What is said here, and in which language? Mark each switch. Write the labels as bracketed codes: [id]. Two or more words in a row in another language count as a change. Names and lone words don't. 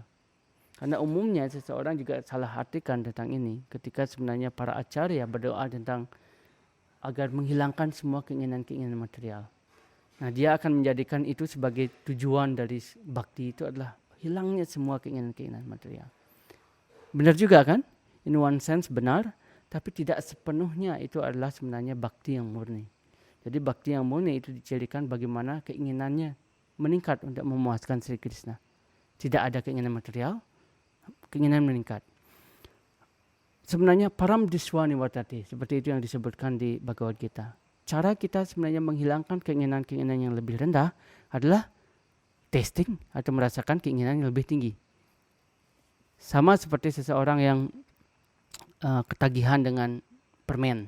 [id] Karena umumnya seseorang juga salah artikan tentang ini ketika sebenarnya para acarya berdoa tentang agar menghilangkan semua keinginan-keinginan material. Nah, dia akan menjadikan itu sebagai tujuan dari bhakti itu adalah hilangnya semua keinginan-keinginan material. Benar juga kan? [en] In one sense [id] benar, tapi tidak sepenuhnya itu adalah sebenarnya bhakti yang murni. Jadi bhakti yang murni itu dicirikan bagaimana keinginannya meningkat untuk memuaskan Sri Krishna. tidak ada keinginan material, keinginan meningkat. [sa] Sebenarnya param diswani wartati, [id] seperti itu yang disebutkan di Bhagavad Gita. Cara kita sebenarnya menghilangkan keinginan-keinginan yang lebih rendah adalah testing atau merasakan keinginan yang lebih tinggi. Sama seperti seseorang yang ketagihan dengan permen.